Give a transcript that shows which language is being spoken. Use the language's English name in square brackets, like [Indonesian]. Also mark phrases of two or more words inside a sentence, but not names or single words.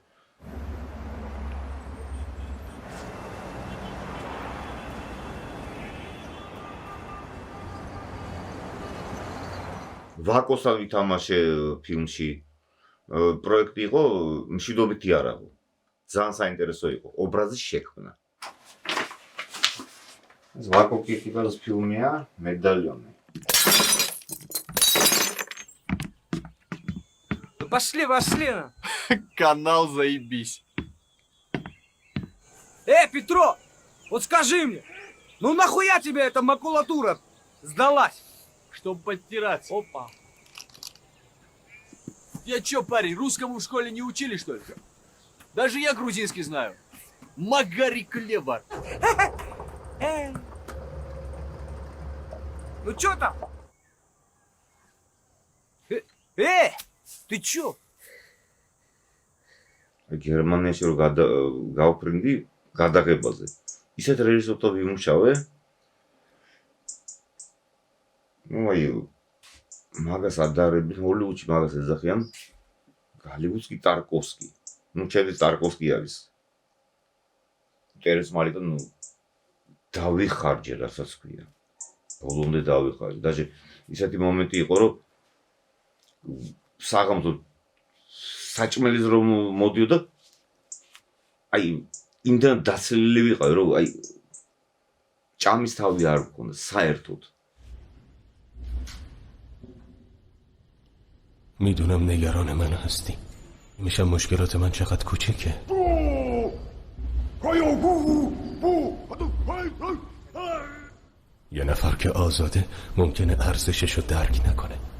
[Georgian] ვაკოსთან ვითამაშე ფილმში პროექტი იყო მშვიდობითი არაღო ძალიან საინტერესო იყო ობრაზის შექმნა ეს ვაკო კიკიბას ფილმია медальоны [Russian] Пошли, канал заебись Петро, вот скажи мне, ну нахуя тебе эта макулатура сдалась? Чтобы подтираться. Опа. Я чё, парень, русскому в школе не учили, что ли? Даже я грузинский знаю. Магари Клевар. Ну чё там? Ты чё? [Georgian] გერმანიაში რო გავფრინდი გადაღებაზე. ისეთ რეჟისორთან ვიმუშავე. Ну აი მაგას ადარებით ჰოლივუდში მაგას ეძახიან გალივუდსკი ტარკოვსკი. Ну ჩემი ტარკოვსკი არის. ტერესმალი და ну დავიხარჯე რასაც ქვია. ბოლომდე დავიხარჯე. Даже ისეთი მომენტი იყო რომ საღამო საჭმელის რომ მოდიოდა აი იმდან დაცლილი ვიყავი რომ აი ჭამის თავი არ მქონდა საერთოდ [Persian] میدونم نگران من هستی میشم مشکلات من چقدر کوچیکه یه نفر که آزاده ممکنه ارزشش رو درک نکنه